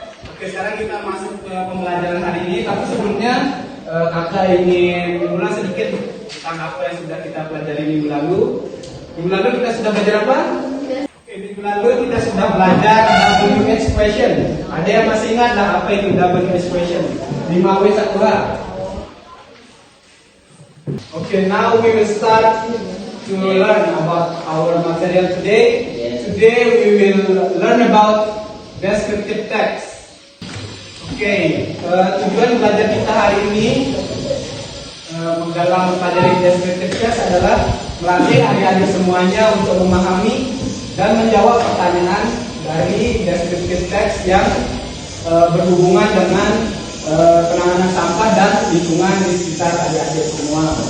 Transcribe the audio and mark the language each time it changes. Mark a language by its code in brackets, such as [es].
[id] Oke, sekarang kita masuk ke pembelajaran hari ini. Tapi sebelumnya kakak ingin mengulang sedikit tentang apa yang sudah kita pelajari minggu lalu. Minggu lalu kita sudah belajar apa? Oke, minggu lalu kita sudah belajar W expression. Ada yang masih ingat apa itu W expression? 5W 1H. [en] Okay, now we will start to learn about our material today. Today we will learn about descriptive text. [id] Okay, tujuan belajar kita hari ini dalam mempelajari descriptive text adalah melatih adik-adik semuanya untuk memahami dan menjawab pertanyaan dari descriptive text yang berhubungan dengan penanganan sampah dan lingkungan di sekitar adik-adik semua.